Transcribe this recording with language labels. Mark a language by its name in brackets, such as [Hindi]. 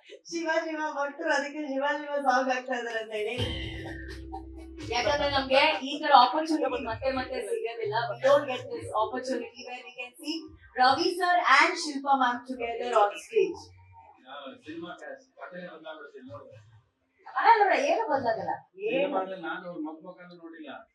[Kannada] ಶಿವ ಭಕ್ತರು ಅದಕ್ಕೆ ಶಿವ ಸಾಂಗ್ ಆಗ್ತಾ ಇದಾರೆ ಅಂತ ಹೇಳಿ. ಯಾಕಂದ್ರೆ ನಮ್ಗೆ ಈ ತರ ಆಪರ್ಚುನಿಟಿ ಮತ್ತೆ ಸಿಗೋದಿಲ್ಲ. [English] We don't get this opportunity where we can see Ravi sir and Shilpa ma'am together on stage. [Kannada] Cinema ಕಥೆ ಬದಲಾಗುತ್ತೆ ನೋಡಿ. ಅಲ್ಲ ಏನು ಬದಲಾಗಲ್ಲ. ಏನು ಸಿನಿಮಾದಲ್ಲಿ ನಾನು ಅವ್ರ ಮಕ್ಕಳನ್ನು ನೋಡಿಲ್ಲ.